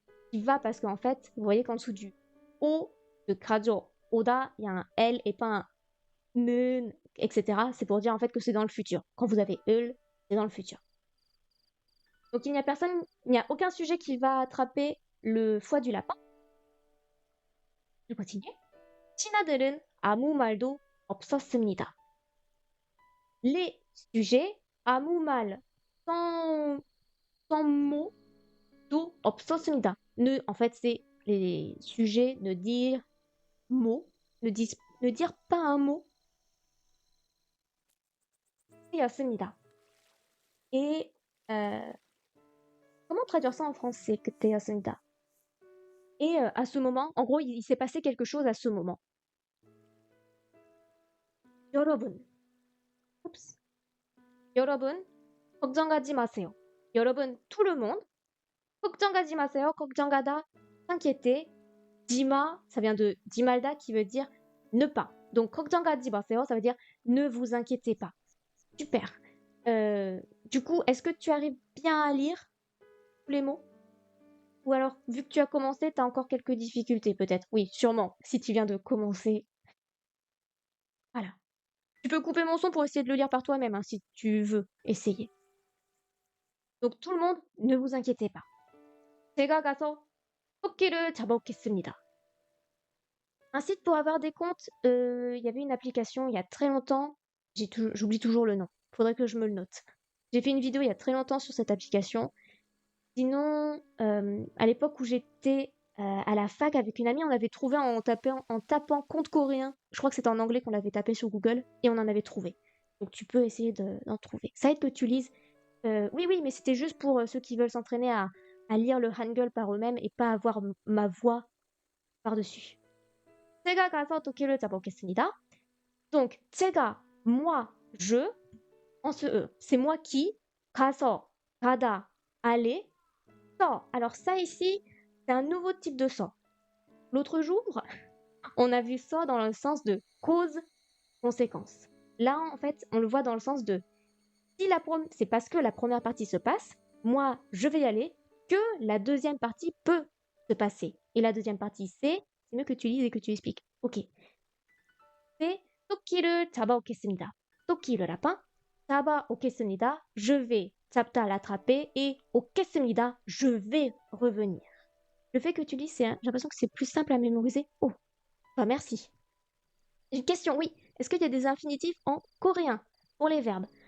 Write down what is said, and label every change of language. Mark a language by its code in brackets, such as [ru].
[fr] Qui va parce qu'en fait, vous voyez qu'en dessous du O de 가져, 오다, il y a un L et pas un 는, etc. C'est pour dire en fait que c'est dans le futur. Quand vous avez 을, c'est dans le futur. Donc il n'y a aucun sujet qui va attraper le foie du lapin. Je continue. [ko] 신하들은 아무 말도 없었습니다. [fr] Les sujets, [ko] 아무 말, [fr] sans mot, [ko] 도 없었습니다. [fr] En fait, c'est les sujets ne dire mot, ne dire pas un mot. [ko] 였습니다. [fr] Et comment traduire ça en français? [ko] 그때였습니다. [fr] Et à ce moment, en gros, il s'est passé quelque chose à ce moment. [ko] 여러분. Oups. 여러분, 걱정하지 마세요. [fr] 여러분, tout le monde. [ko] 걱정하지 마세요. [fr] 걱정하다, s'inquiéter. Dima, ça vient de dimalda qui veut dire ne pas. Donc, [ko] 걱정하지 마세요, [fr] ça veut dire ne vous inquiétez pas. Super. Du coup, est-ce que tu arrives bien à lire tous les mots? Ou alors, vu que tu as commencé, tu as encore quelques difficultés peut-être? Oui, sûrement, si tu viens de commencer. Voilà. Tu peux couper mon son pour essayer de le lire par toi-même, hein, si tu veux essayer. Donc, tout le monde, ne vous inquiétez pas. [ko] 제가 가서 토끼를 잡아오겠습니다. [fr] Un site pour avoir des comptes, il y avait une application il y a très longtemps, j'oublie toujours le nom, faudrait que je me le note. J'ai fait une vidéo il y a très longtemps sur cette application. Sinon, à l'époque où j'étais à la fac avec une amie, on avait trouvé en tapant compte coréen. Je crois que c'était en anglais qu'on l'avait tapé sur Google et on en avait trouvé. Donc tu peux essayer d'en trouver. Ça aide que tu lises. Oui, mais c'était juste pour ceux qui veulent s'entraîner à lire le hangul par eux-mêmes et pas avoir ma voix par-dessus. [ko] 제가 가서 토끼를 잡아오겠습니다. [fr] Donc, 제가, moi, je, en ce E, c'est moi qui, [ko] 가서, 가다, [fr] aller, 서. Alors ça ici, c'est un nouveau type de 서. L'autre jour, on a vu ça dans le sens de cause-conséquence. Là, en fait, on le voit dans le sens de Si c'est parce que la première partie se passe, moi, je vais y aller, que la deuxième partie peut se passer. Et la deuxième partie, c'est mieux que tu lises et que tu expliques. Ok. C'est [ko] 토끼를 잡아오겠습니다. [fr] 토끼 le lapin, [ko] 잡아오겠습니다. [fr] Je vais 잡다 l'attraper et 오겠습니다. Je vais revenir. Le fait que tu lis, j'ai l'impression que c'est plus simple à mémoriser. Oh, bah merci. Une question, oui. Est-ce qu'il y a des infinitifs en coréen pour les verbes?